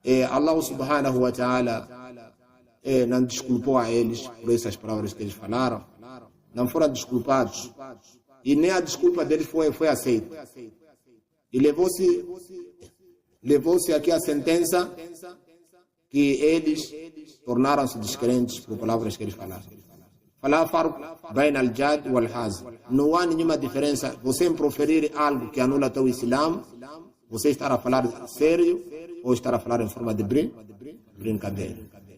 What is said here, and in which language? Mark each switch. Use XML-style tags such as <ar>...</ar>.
<pt>Allah subhanahu wa ta'ala não desculpou a eles por essas palavras que eles falaram. Não foram desculpados. E nem a desculpa deles foi aceita. E levou-se aqui a sentença que eles tornaram-se descrentes por palavras que eles falaram.</pt> <ar>فلا فرق بين الجاد والحازم.</ar> <pt>Não há nenhuma diferença você em proferir algo que anula teu Islam, você estar a falar sério ou estar a falar em forma de brincadeira.</pt>